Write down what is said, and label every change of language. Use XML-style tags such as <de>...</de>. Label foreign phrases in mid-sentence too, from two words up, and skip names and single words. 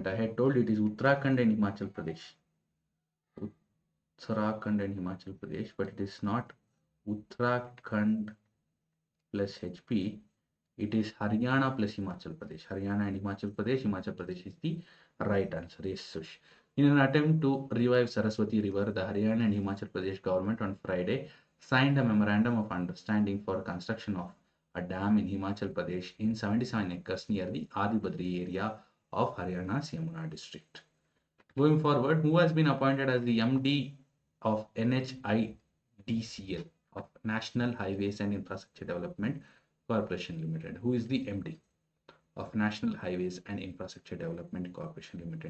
<en>I had told it is Uttarakhand and Himachal Pradesh. Uttarakhand and Himachal Pradesh, but it is not Uttarakhand plus HP. It is Haryana plus Himachal Pradesh. Haryana and Himachal Pradesh is the right answer. Yes, Sush. In an attempt to revive Saraswati River, the Haryana and Himachal Pradesh government on Friday signed a memorandum of understanding for construction of a dam in Himachal Pradesh in 77 acres near the Adibadri area of Haryana's Yamuna district. Going forward, who has been appointed as the MD of NHIDCL of National Highways and Infrastructure Development Corporation Limited? Who is the MD of National Highways and Infrastructure Development Corporation Limited?</en>